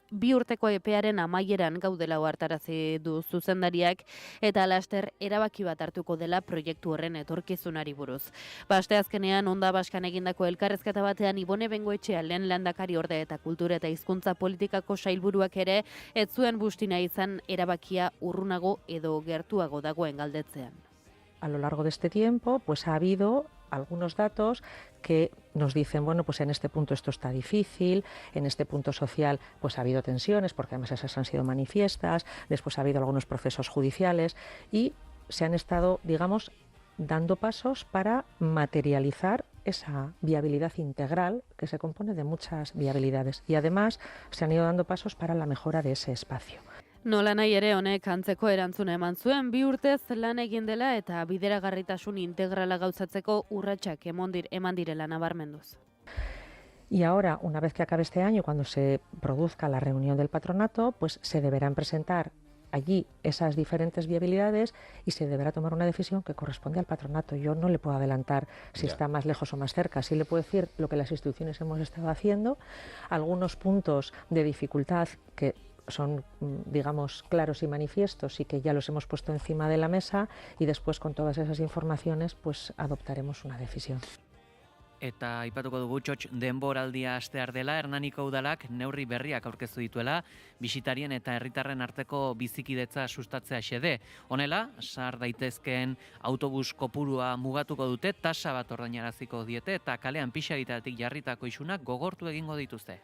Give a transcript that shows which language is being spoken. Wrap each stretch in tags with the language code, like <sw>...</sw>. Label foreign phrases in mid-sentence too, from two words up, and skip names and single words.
<eu>2 urteko epearen amaieran gaudela ohartarazi du zuzendariak eta laster erabaki bat hartuko dela proiektu horren etorkizunari buruz. Asteazkenean Onda Baskan egindako elkarrezketa batean Ibone Bengoetxea lehen lehendakari orde eta kultura eta hizkuntza politikako sailburuak ere ez zuen bustina izan erabakia urrunago edo gertuago dagoen galdetzean.</eu> <es>A lo largo de este tiempo, pues ha habido algunos datos que nos dicen, bueno, pues en este punto esto está difícil, en este punto social pues ha habido tensiones, porque además esas han sido manifiestas, después ha habido algunos procesos judiciales y se han estado, digamos, dando pasos para materializar esa viabilidad integral que se compone de muchas viabilidades y además se han ido dando pasos para la mejora de ese espacio.</es> <eu>Nola nahi ere honek antzeko erantzuna eman zuen, 2 urtez lan egin dela eta bideragarritasun integrala gauzatzeko urratsak eman direla nabarmenduz.</eu> <es>Y ahora, una vez que acabe este año, cuando se produzca la reunión del patronato, pues se deberán presentar allí esas diferentes viabilidades y se deberá tomar una decisión que corresponde al patronato. Yo no le puedo adelantar si está más lejos o más cerca, sí le puedo decir lo que las instituciones hemos estado haciendo, algunos puntos de dificultad que son, digamos, claros y manifiestos y que ya los hemos puesto encima de la mesa y después con todas esas informaciones pues adoptaremos una decisión.</es> <eu>Eta aipatuko dugu txotx denboraldia hastear dela, Hernaniko udalak neurri berriak aurkeztu dituela, bisitarien eta herritarren arteko bizikidetza sustatzea xede. Honela, sar daitezkeen autobus kopurua mugatuko dute, tasa bat ordainaraziko diete eta kalean pixagitatik jarritako isunak gogortu egingo dituzte.</eu>